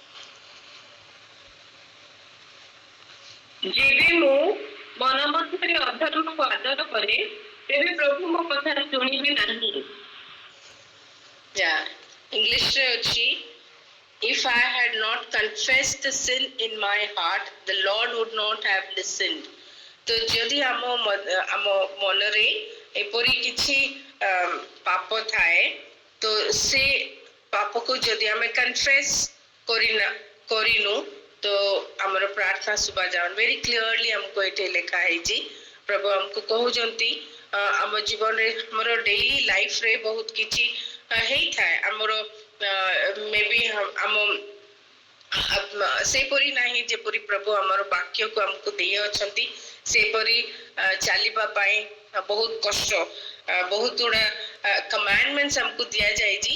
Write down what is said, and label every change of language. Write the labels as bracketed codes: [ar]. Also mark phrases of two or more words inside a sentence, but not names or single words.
[or] ଯେବେ ମୁଁ ମନ ମଧ୍ୟରେ ଅଧର୍ମକୁ ଆଦର କରେ ତେବେ ପ୍ରଭୁ ମୋ କଥା ଶୁଣିବେ ନାହିଁ। English ରେ ଅଛି, [en] if I had not confessed the sin in my heart, the Lord would not have listened. [or] ତ ଯଦି ଆମ ମନରେ ଏପରି କିଛି ପାପ ଥାଏ ତ ସେ ପାପକୁ ଯଦି ଆମେ କନଫେସ୍ କରିନୁ ତ ଆମର ପ୍ରାର୍ଥନା ଶୁଭା ଯାଉନି। [en] very clearly [or] ଆମକୁ ଏଠି ଲେଖା ହେଇଛି, ପ୍ରଭୁ ଆମକୁ କହୁଛନ୍ତି ଆମ ଜୀବନରେ ଆମର [en] daily lifeରେ [or] ବହୁତ କିଛି ହେଇଥାଏ, ଆମର ମେ ବି ଆମ ସେପରି ନାହିଁ ଯେପରି ପ୍ରଭୁ ଆମର ବାକ୍ୟକୁ ଆମକୁ ଦେଇ ଅଛନ୍ତି ସେପରି ଚାଲିବା ପାଇଁ ବହୁତ କଷ୍ଟ, ବହୁତ ଗୁଡା କମାଣ୍ଡମେଣ୍ଟସ ଆମକୁ ଦିଆଯାଇଛି।